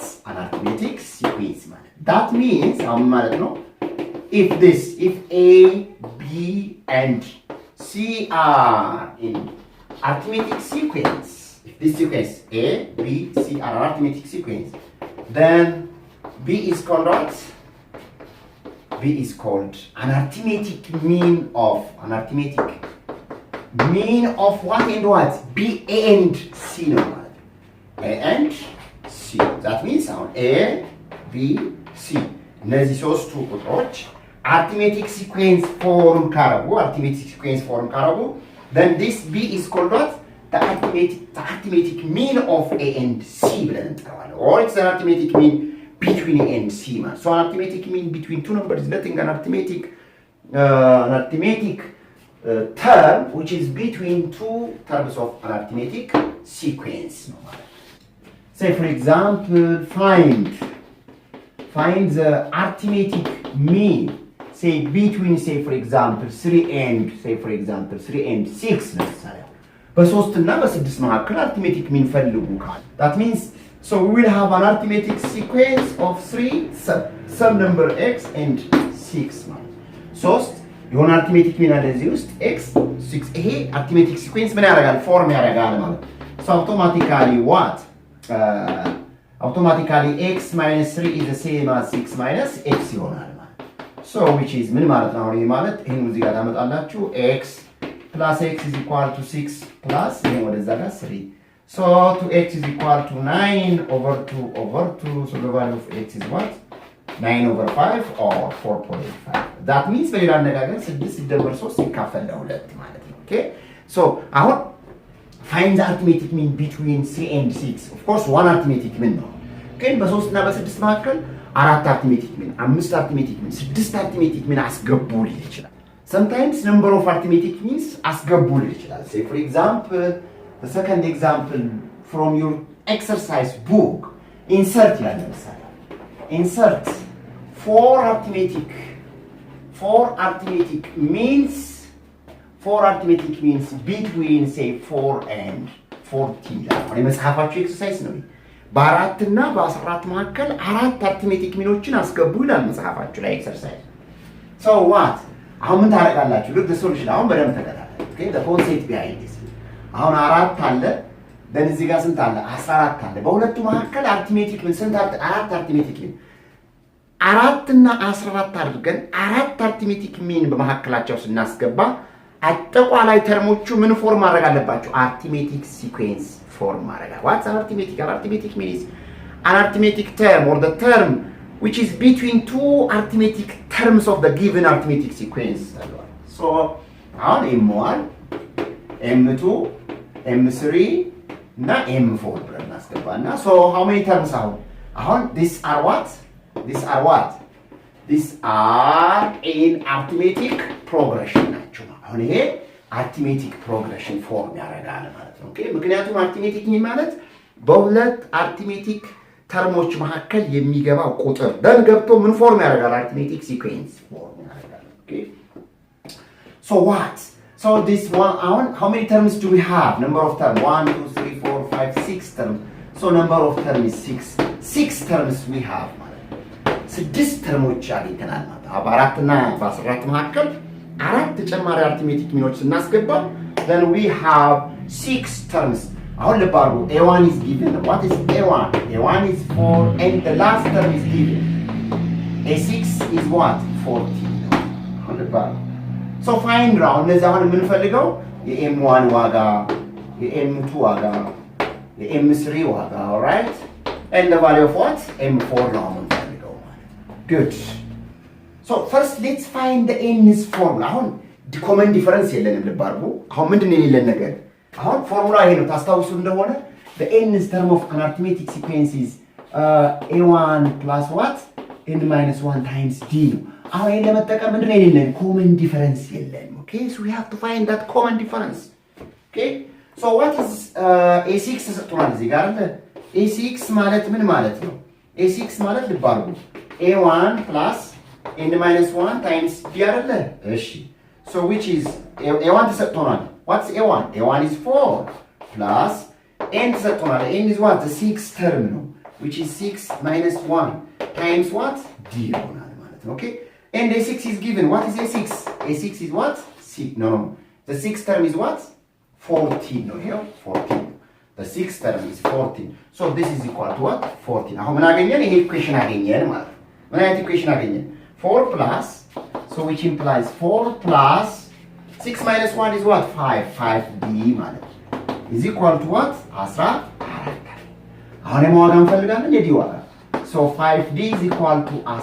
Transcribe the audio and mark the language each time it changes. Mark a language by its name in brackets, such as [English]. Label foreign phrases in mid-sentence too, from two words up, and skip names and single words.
[English] An arithmetic sequence. That means, if A, B, and C are in arithmetic sequence, if this sequence A, B, C are an arithmetic sequence, then B is called what? B is called an arithmetic mean of what and what? B and C. No, A and C. That means A, B, C. [Amharic] እነዚህ ሶስቱ ቁጥሮች [English] arithmetic sequence form ካረጉ then this B is called what? The arithmetic mean of A and C [Amharic] ብለን እንጠራዋለን። [English] Or it's an arithmetic mean between A and C. So an arithmetic mean between two numbers is nothing an arithmetic term which is between two terms of an arithmetic sequence. Say for example, find the arithmetic mean, say between, say for example 3 and [Amharic] 6 ለምሳሌ በ3 እና በ6 መካከል [English] arithmetic mean [Amharic] ፈልጉ ካል [English] that means so we will have an arithmetic sequence of 3 some number x and 6 [Amharic] ማለት 3 የሆነ [English] arithmetic mean [Amharic] አለ እዚህ ውስጥ x 6 ይሄ [English] arithmetic sequence [Amharic] ምን ያደርጋል ፎርም ያደርጋል ማለት so [English] automatically x minus 3 is the same as 6 minus x [Amharic] ይሆናል ማለት [English] so which is [Amharic] ምን ማለት ነው ይሄ ማለት ይሄን እዚህ ጋር ታመጣላችሁ [English] x plus x is equal to 6 plus [Amharic] ይሄን ወደዛ ጋር [English] 3 so 2x is equal to 9 over 2 so the value of x is what 9 over 5 or 4.5 that means [Amharic] በሌላ አነጋገር 6 ሲደመር 3 ሲካፈል ለ2 ማለት ነው [English] okay so [Amharic] አሁን find [English] the arithmetic mean between 3 and 6 of course one arithmetic mean [Amharic] ነው ግን በ3 እና በ6 መካከል [English] 4 arithmetic mean 5 arithmetic mean 6 arithmetic mean [Amharic] አስገቡ ሊል ይችላል [English] sometimes number of arithmetic means [Amharic] አስገቡ ሊል ይችላል [English] say for example the second example from your exercise book [Amharic] insert ይላል ለምሳሌ [English] insert 4 arithmetic means between say 4 and 14 like [Amharic] መጽሐፋችሁ ኤክሰርሳይዝ ነው በ4 እና በ14 መካከል 4 [English] arithmetic meanዎችን [Amharic] አስገቡ ይላል መጽሐፋችሁ ላይ ኤክሰርሳይዝ [English] so what [Amharic] አሁን ምን ታረጋላችሁ look [English] the solution [Amharic] አሁን በደንብ ተከታተሉ [English] okay the concept behind this [Amharic] አሁን 4 አለ በዚህ ጋር ስንት አለ 14 አለ በሁለቱ መካከል [English] arithmetic mean [Amharic] ስንት [English] 4 arithmetic mean [Amharic] 4 እና 14 አድርገን [English] 4 arithmetic mean [Amharic] በመካከላቸው ስናስገባ አጠቃላይ ተርሞቹ ምን ፎርም ማድረግ [English] አለባቸው arithmetic sequence ፎርም ማድረግ what's an arithmetic mean is an arithmetic term or the term which is between two arithmetic terms of the given arithmetic sequence so አሁን m1 m2 m3 [Amharic] እና m4 ብለን እናስገባና [English] so how many terms [Amharic] አሁን [English] these are in arithmetic progression [Amharic] ናቸው አሁን ይሄ [English] arithmetic progression [Amharic] ፎርም ያደርጋል ማለት ነው ኦኬ ምክንያቱም arithmetic ማለት በሁለት arithmetic ተርሞች መካከል የሚገባው ቁጥር ደን ገብቶ ምን ፎርም ያደርጋል [English] arithmetic sequence [Amharic] ፎርም [English] ያደርጋል ኦኬ so what so this one how many terms do we have number of terms 1 2 3 4 5 6 terms so number of terms is 6 terms we have [Amharic] ማለት 6 ተርሞች አግኝተናል ማለት በ4 እና በ14 መካከል 4 ተጨማሪ [English] arithmetic meanዎች [Amharic] ስናስገባ [English] then we have 6 terms [Amharic] አሁን ለባሩ [English] a1 is given what is a1 is 4 and the last term is given a6 is what 14 [Amharic] አሁን ለባሩ [English] so find round [Amharic] ለዛ አሁን የምንፈልገው የm1 ዋጋ የm2 ዋጋ የm3 ዋጋ [English] alright and the value of what? [Amharic] M4 ነው የምንፈልገው ማለት [English] good so first let's find the n's formula [Amharic] አሁን [English] common difference [Amharic] የለንም ልብ አድርጉ አሁን ምንድን ነው የሌለን ነገር አሁን ፎርሙላ ይሄ ነው ታስታውሱ እንደሆነ [English] the n's term of an arithmetic sequence is a1 plus what n minus 1 times d [Amharic] አሁን ይሄን ለመጠቀም ምንድን ነው የሌለን [English] common difference [Amharic] የለንም [English] okay so we have to find that common difference okay so what is a6 [Amharic] ተሰጥቷል እዚህ ጋር አለ a6 ማለት ምን ማለት ነው a6 ማለት ልብ አድርጉ [English] a1 plus n minus 1 times d [Amharic] አይደለ እሺ [English] so which is a1 ተሰጥቷል what's a1 a1 is 4 plus n ተሰጥቷል n is what the sixth term ነው which is 6 minus 1 times what d [Amharic] ይሆናል ማለት ነው [English] okay and a6 is given what is a6 a6 is what no the sixth term is what 14 no here 14 the sixth term is 14 so this is equal to what 14 [Amharic] አሁን ምን አገኘን ይሄ ኢኩዌሽን አገኘን [English] ማለት ምን አይነት ኢኩዌሽን አገኘን 4 plus so which implies 4 plus 6 minus 1 is what 5d ማለት is equal to what 14 [Amharic] አሁን የማዋጋ እንፈልጋለን የዲ ዋጋ [English] so 5d is equal to